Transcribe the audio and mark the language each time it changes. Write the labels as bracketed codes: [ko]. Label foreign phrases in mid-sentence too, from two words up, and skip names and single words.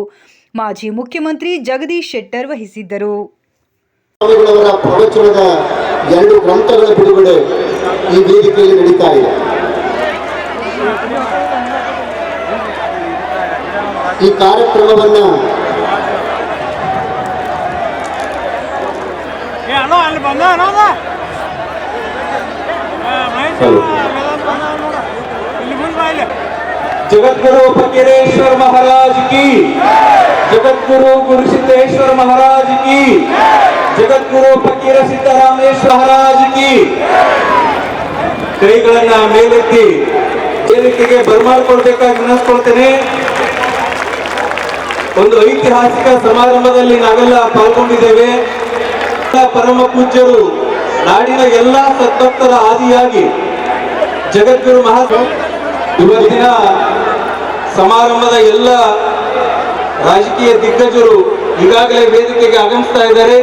[kn] ಮಾಜಿ ಮುಖ್ಯಮಂತ್ರಿ ಜಗದೀಶ್ ಶೆಟ್ಟರ್ ವಹಿಸಿದ್ದರು. ಸ್ವಾಮಿಗಳವರ ಪ್ರವಚನದ 2 ಗ್ರಂಥಗಳ ಬಿಡುಗಡೆ ಈ ವೇದಿಕೆಯಲ್ಲಿ ನಡೀತಾ ಇದೆ. ಈ ಕಾರ್ಯಕ್ರಮವನ್ನ [hi] जगद्गुरु फकीरेश्वर महाराज की, जगद्गुरु गुरुसिद्धेश्वर महाराज की, जगद्गुरु फकीर सिद्धरामेश्वर महाराज की. [kn] ಕೈಗಳನ್ನ ಮೇಲೆತ್ತಿ ವೇದಿಕೆಗೆ ಬರಮಾಡಿಕೊಳ್ಬೇಕಾಗಿ ವಿನಂತಿಸ್ಕೊಳ್ತೇನೆ. ಒಂದು ಐತಿಹಾಸಿಕ ಸಮಾರಂಭದಲ್ಲಿ ನಾವೆಲ್ಲ ಪಾಲ್ಗೊಂಡಿದ್ದೇವೆ. ಪರಮ ಪೂಜ್ಯರು ನಾಡಿನ ಎಲ್ಲಾ ಸದ್ಭಕ್ತರ ಆದಿಯಾಗಿ ಜಗದ್ಗುರು ಇವತ್ತಿನ ಸಮಾರಂಭದ ಎಲ್ಲ ರಾಜಕೀಯ ದಿಗ್ಗಜರು ಈಗಾಗಲೇ ವೇದಿಕೆಗೆ ಆಗಮಿಸ್ತಾ ಇದ್ದಾರೆ.